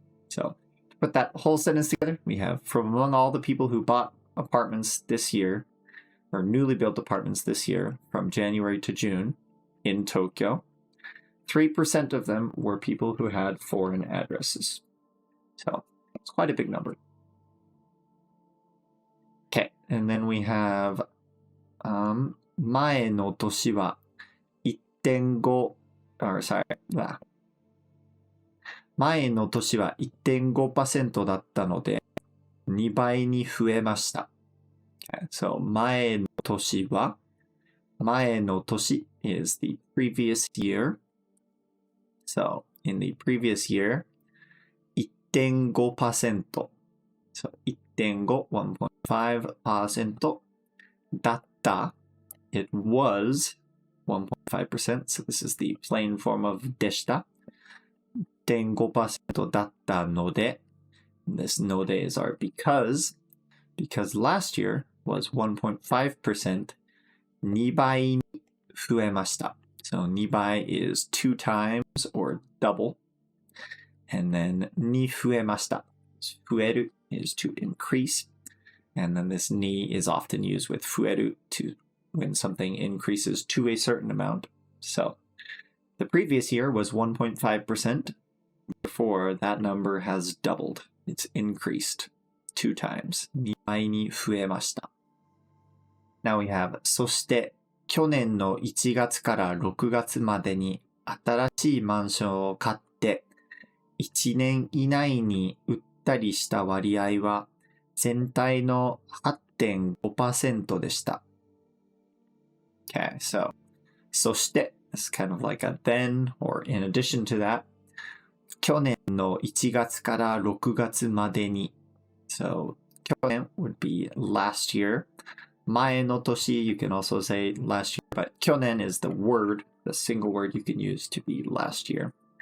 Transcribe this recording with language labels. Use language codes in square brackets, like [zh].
[en] So to put that whole sentence together, we have from among all the people who bought apartments this year, or newly built apartments this year from January to June in Tokyo, 3% of them were people who had foreign addresses. So it's quite a big number. Okay, and then we have [ja] 前の年は 1.5 or sorry 前の年は 1.5% だったので2倍に増えました。 [en] Okay, so [ja] 前の年は前の年 [en] is the previous year. So in the previous year 1.5%. [ja] So 1.5, 1.5% だった。 [en] It was 1.5%. So this is the plain form of でした。 [ja] 1.5% だったので [en] this ので is our because last year was 1.5%. [ja] 2倍に増えました。 [en] So 2倍 is 2 times or double. [ja] And then に増えました。 [en] 増える is to increase. And then this に is often used with 増える to when something increases to a certain amount. So the previous year was 1.5%. Therefore, that number has doubled. It's increased 2 times. [ja] 2倍に増えました。 [en] Now we have [ja] そして去年の1月から6月までに新しいマンションを買って1年以内に売ったりした割合は全体の 8.5% でした。 [en] Okay, so そして it's kind of like a then or in addition to that [ja] 去年の1月から6月までに [en] so 去年 would be last year 前の年 you can also say last year but 去年 is the word the single word you can use to be last year.